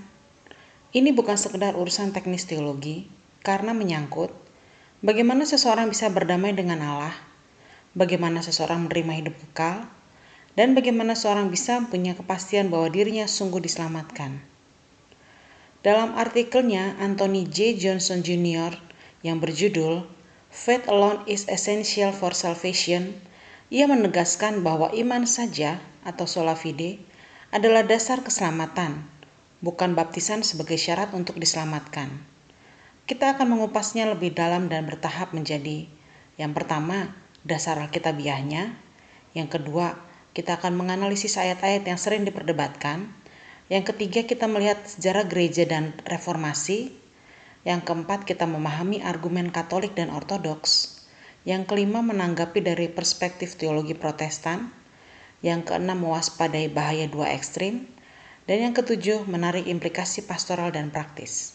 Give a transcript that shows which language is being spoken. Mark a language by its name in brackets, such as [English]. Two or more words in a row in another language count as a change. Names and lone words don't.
[Indonesian] Ini bukan sekedar urusan teknis teologi, karena menyangkut bagaimana seseorang bisa berdamai dengan Allah, bagaimana seseorang menerima hidup kekal, dan bagaimana seorang bisa punya kepastian bahwa dirinya sungguh diselamatkan. Dalam artikelnya, Anthony J. Johnson Jr. yang berjudul Faith Alone is Essential for Salvation, ia menegaskan bahwa iman saja atau [Latin] sola fide [Indonesian] adalah dasar keselamatan, bukan baptisan sebagai syarat untuk diselamatkan. Kita akan mengupasnya lebih dalam dan bertahap menjadi: yang pertama, dasar alkitabiahnya; yang kedua, kita akan menganalisis ayat-ayat yang sering diperdebatkan; yang ketiga, kita melihat sejarah gereja dan reformasi; yang keempat, kita memahami argumen Katolik dan Ortodoks; yang kelima, menanggapi dari perspektif teologi Protestan; yang keenam, mewaspadai bahaya dua ekstrim; dan yang ketujuh, menarik implikasi pastoral dan praktis.